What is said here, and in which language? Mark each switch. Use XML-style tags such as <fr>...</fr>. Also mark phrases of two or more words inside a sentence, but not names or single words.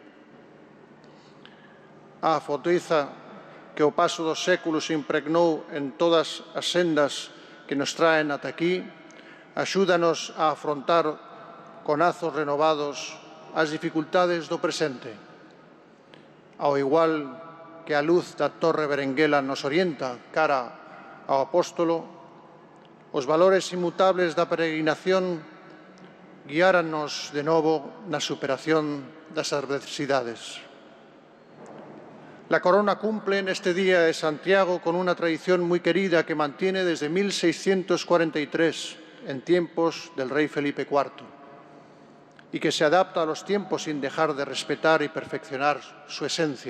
<gl>A fortaleza que o paso dos séculos impregnou en todas as sendas que nos traen ata aquí, axúdanos a afrontar con azos renovados as dificultades do presente. Ao igual que a luz da Torre Berenguela nos orienta cara ao apóstolo, os valores inmutables da peregrinación guiárannos de novo na superación das adversidades.</gl> <es>La corona cumple en este día de Santiago con una tradición muy querida que mantiene desde 1643, en tiempos del rey Felipe IV, y que se adapta a los tiempos sin dejar de respetar y perfeccionar su esencia.</es>